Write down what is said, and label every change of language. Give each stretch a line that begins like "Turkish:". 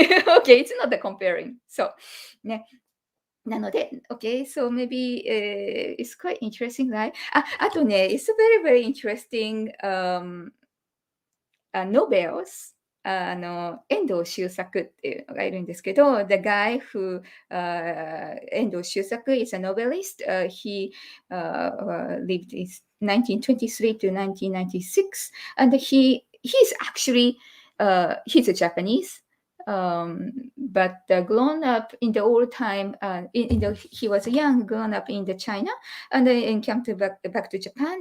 English: okay, it's not the comparing. So ね。
Japanese: なので、
English: okay, so maybe it's quite interesting, right?
Japanese: あとね、
English: it's very, very interesting novels.
Japanese: 遠藤周作っていうのがいるんですけど、
English: the guy who 遠藤周作 is a novelist. He lived in 1923 to 1996, and he's actually he's a Japanese. But grown up in the old time, he was young, grown up in the China, and then came back to Japan.